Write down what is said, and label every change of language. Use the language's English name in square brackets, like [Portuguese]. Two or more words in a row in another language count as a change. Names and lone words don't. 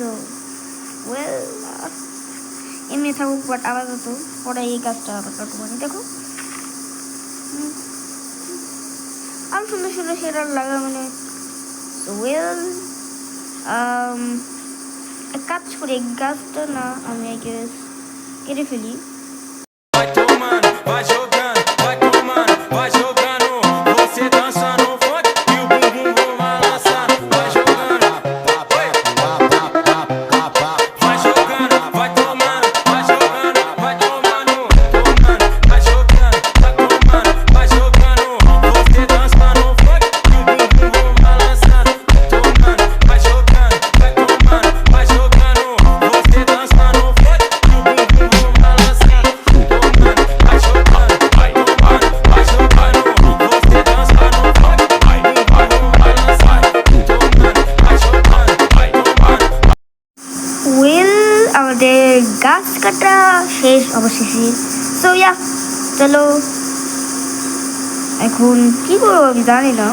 [Bangla] ওয়েল এমনি থাকুক, বাট আপাতত পরে এই গাছটা আবার কাটবো। দেখো আর সুন্দর সুন্দর সেটার লাগা মানে। ওয়েল কাজ করি, গাছটা না আমি কেটে ফেলি। [Portuguese] Vai tomando, vai jogando, vai tomando, vai jogando. Você dança no funk e o bumbum vou balançar. Vai jogando, vai jogando, vai tomando, vai jogando, vai tomando, tomando, vai jogando, vai tomando, vai jogando. Você dança no funk e o bumbum vou balançar. Tomando, vai jogando, vai tomando, vai jogando. Você dança no funk e o bumbum vou balançar. [Bangla] ওয়েল আমাদের গাছ কাটা শেষ অবশেষে। [English] so yeah [Bangla] চলো এখন কি করবো আমি জানি না।